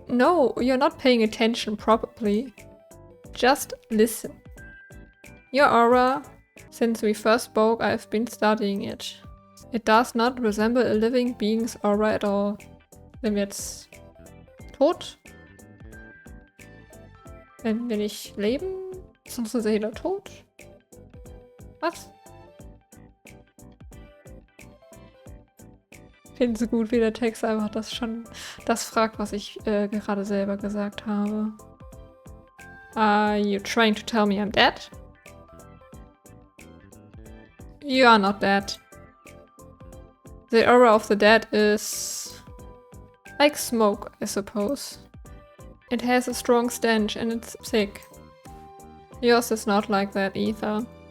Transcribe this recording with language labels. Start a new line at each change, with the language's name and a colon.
English: No, you're not paying attention probably. Just listen. Your aura, since we first spoke, I've been studying it. It does not resemble a living being's aura at all.
German: Wenn wir jetzt tot? Wenn wir nicht leben, ist unsere Seele tot? Was? Ich finde so gut, wie der Text einfach das fragt, was ich gerade selber gesagt habe.
English: Are you trying to tell me I'm dead? You are not dead. The aura of the dead is like smoke, I suppose. It has a strong stench and it's thick. Yours is not like that either.